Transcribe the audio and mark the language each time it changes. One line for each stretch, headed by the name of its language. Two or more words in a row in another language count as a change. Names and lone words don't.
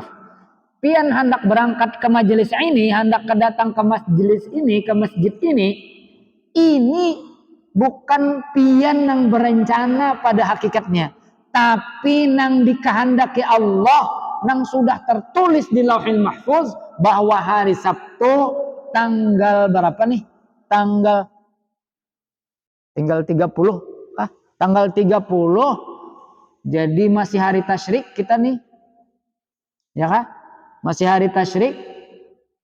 Indonesian: Pian hendak berangkat ke majelis ini, hendak kedatang ke majelis ini, ke masjid ini bukan pian yang berencana pada hakikatnya, tapi nang dikehendaki Allah, nang sudah tertulis di Lauhil Mahfuz bahwa hari Sabtu tanggal berapa nih? Tinggal 30. Tanggal 30. Jadi masih hari tasyrik kita nih. Ya kan? Masih hari tasyrik.